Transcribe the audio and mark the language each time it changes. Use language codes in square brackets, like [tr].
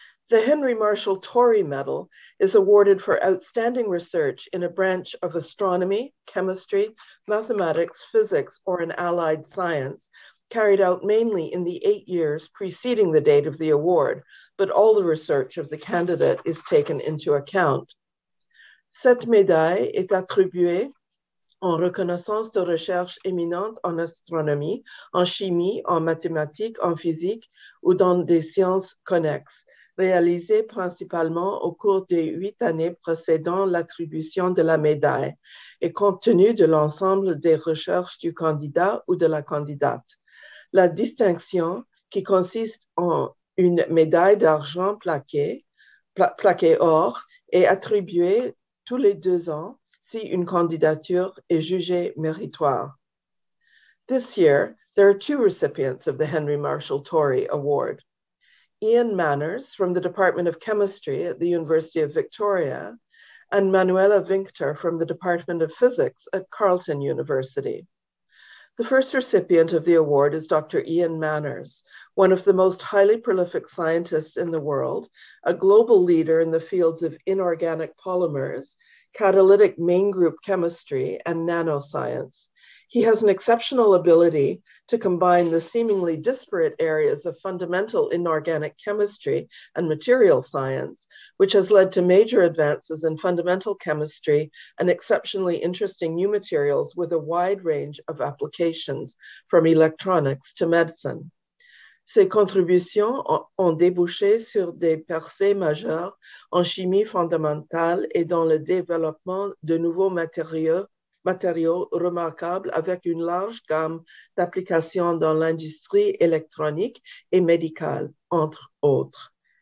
[en] The Henry Marshall Tori Medal is awarded for outstanding research in a branch of astronomy, chemistry, mathematics, physics, or an allied science, carried out mainly in the 8 years preceding the date of the award, but all the research of the candidate is taken into account. [fr] Cette médaille est attribuée en reconnaissance de recherches éminentes en astronomie, en chimie, en mathématiques, en physique ou dans des sciences connexes, réalisées principalement au cours des 8 années précédant l'attribution de la médaille et compte tenu de l'ensemble des recherches du candidat ou de la candidate. La distinction, qui consiste en une médaille d'argent plaquée or, est attribuée tous les 2 ans si une candidature est jugée méritoire. [en] This year, there are 2 recipients of the Henry Marshall Tori Award. Ian Manners from the Department of Chemistry at the University of Victoria, and Manuela Vinceter from the Department of Physics at Carleton University. The first recipient of the award is Dr. Ian Manners, one of the most highly prolific scientists in the world, a global leader in the fields of inorganic polymers, catalytic main group chemistry, and nanoscience. He has an exceptional ability to combine the seemingly disparate areas of fundamental inorganic chemistry and material science, which has led to major advances in fundamental chemistry and exceptionally interesting new materials with a wide range of applications, from electronics to medicine. [fr] Ses contributions ont débouché sur des percées majeures en chimie fondamentale et dans le développement de nouveaux matériaux remarquables avec une large gamme d'applications dans l'industrie électronique et médicale, entre autres.